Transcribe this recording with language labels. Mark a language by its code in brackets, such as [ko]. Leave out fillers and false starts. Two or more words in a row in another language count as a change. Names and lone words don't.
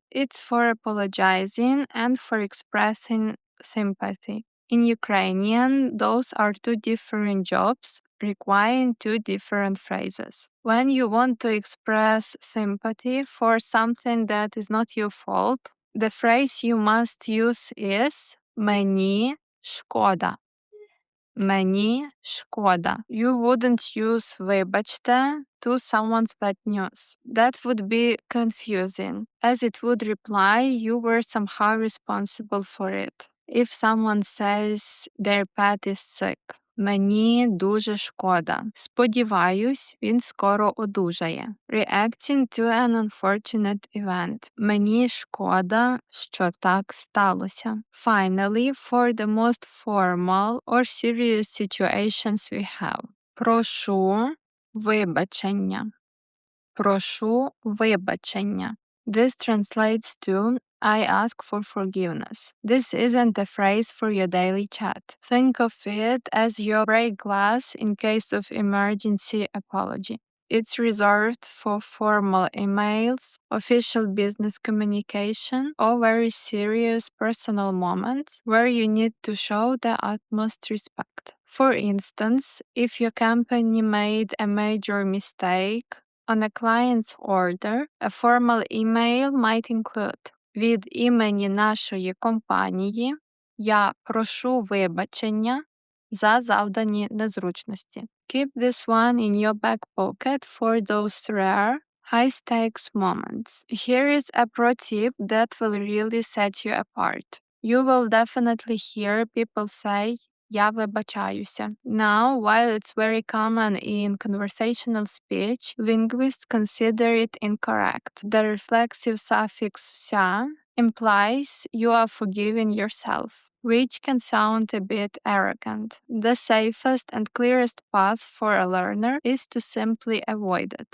[en] It's for apologizing and for expressing sympathy. In Ukrainian, those are 2 different jobs requiring 2 different phrases. When you want to express sympathy for something that is not your fault, The phrase you must use is [uk] мені шкода. Мені шкода. [en] You wouldn't use вибачте to someone's bad news. That would be confusing, as it would imply you were somehow responsible for it. If someone says their pet is sick, [uk] мені дуже шкода. Сподіваюсь, він скоро одужає. [en] Reacting to an unfortunate event. [uk] Мені шкода, що так сталося. [en] Finally, for the most formal or serious situations we have. [uk] Прошу вибачення. Прошу вибачення. [en] This translates to I ask for forgiveness. This isn't a phrase for your daily chat. Think of it as your break glass in case of emergency apology. It's reserved for formal emails, official business communication, or very serious personal moments where you need to show the utmost respect. For instance, if your company made a major mistake on a client's order, a formal email might include [uk] від імені нашої компанії я прошу вибачення за завдані незручності. [en] Keep this one in your back pocket for those rare, high-stakes moments. Here is a pro tip that will really set you apart. You will definitely hear people say [uk] я вибачаюся. [en] Now, while it's very common in conversational speech, linguists consider it incorrect. The reflexive suffix ся implies you are forgiving yourself, which can sound a bit arrogant. The safest and clearest path for a learner is to simply avoid it.